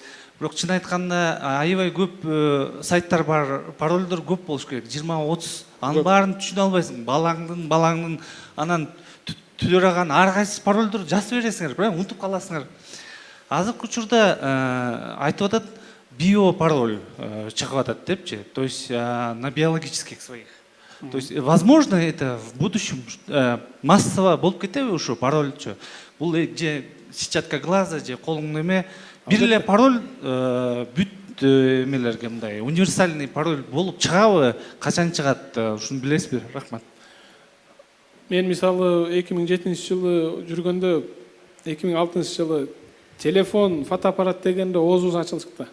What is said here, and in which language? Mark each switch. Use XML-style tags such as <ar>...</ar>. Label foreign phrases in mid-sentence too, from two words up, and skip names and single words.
<ky>Бирок чын айтканда аябай көп сайттар бар, парольдор көп болуш керек. 20-30. Анын баарын түшүнө албайсың. Балаңдын анан түлөраган ар кайсы парольдор жазып бересиңер, бирок унутуп каласыңар. Азыркы учурда айтып атат биопароль чыгып атат депчи.</ky> <ru>То есть на биологических своих. То есть возможно это в будущем массово</ru> <ky>болуп кетеби ушу парольчу. Бул же</ky> <ru>сетчатка глаза,</ru> <ky>же колуңдун эме бир эле пароль бүт эмелерге мындай универсальный пароль болуп чыгабы, качан чыгат, ушуну билесизби? Рахмат. Мен мисалы 2007-жылы жүргөндө 2006-жылы телефон, фотоаппарат дегенде оозубуз ачылышты.</ky>